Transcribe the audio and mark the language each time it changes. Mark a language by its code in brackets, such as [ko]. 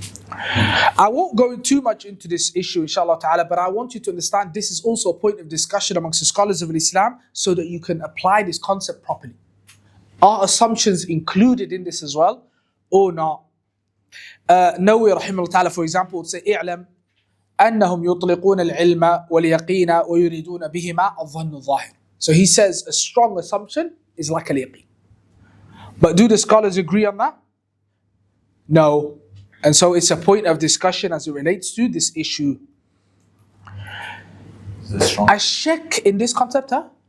[en] I won't go too much into this issue, inshallah ta'ala, but I want you to understand this is also a point of discussion amongst the scholars of Islam so that you can apply this concept properly. Are assumptions included in this as well or not? [ar] Nawawi rahimahullah ta'ala, [en] for example, would say, [ar] اعلم أنهم يطلقون العلم واليقين ويريدون بهما الظن الظاهر. [en] So he says a strong assumption is like al-yaqeen. But do the scholars agree on that? No. And so it's a point of discussion as it relates to this issue. A shak in this concept, huh?